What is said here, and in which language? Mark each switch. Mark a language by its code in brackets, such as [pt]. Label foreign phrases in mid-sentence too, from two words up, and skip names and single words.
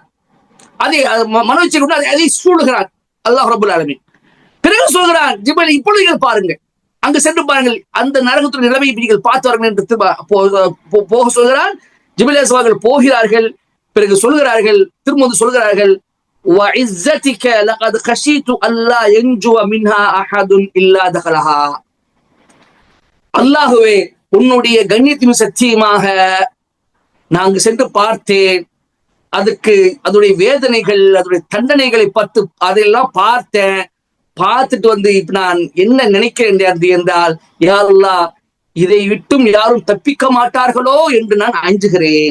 [ta] அதை மனோ இச்சை கொண்டு அதை சூழுகிறார் அல்லாஹ் [ar] رب العالمين. [ta] பிறகு சொல்கிறான், ஜிப்ரீல், இப்பொழுது நீங்கள் பாருங்கள், அங்கு சென்று பாருங்கள், அந்த நரகத்தின் நிலைமையை நீங்கள் பார்த்து என்று போக சொல்கிறான். ஜிப்ரீல் அலைஹிஸ்ஸலாம் போகிறார்கள். பிறகு சொல்கிறார்கள், திரும்ப சொல்கிறார்கள், [ar] وَعِزَّتِكَ لَقَدْ خَشِيتُ أَلَّا يَنْجُوَ مِنْهَا أَحَدٌ إِلَّا دَخَلَهَا. [ta] அல்லாஹ்வே, உன்னுடைய கண்ணியத்தின் சத்தியமாக நான் சென்று பார்த்தேன், அதுக்கு அதனுடைய வேதனைகள், அதனுடைய தண்டனைகளை அதெல்லாம் பார்த்தேன். பார்த்துட்டு இப்ப நான் என்ன நினைக்கிறேன் என்றால், [ar] يا الله, [ta] இதை விட்டும் யாரும் தப்பிக்க மாட்டார்களோ என்று நான் அஞ்சுகிறேன்.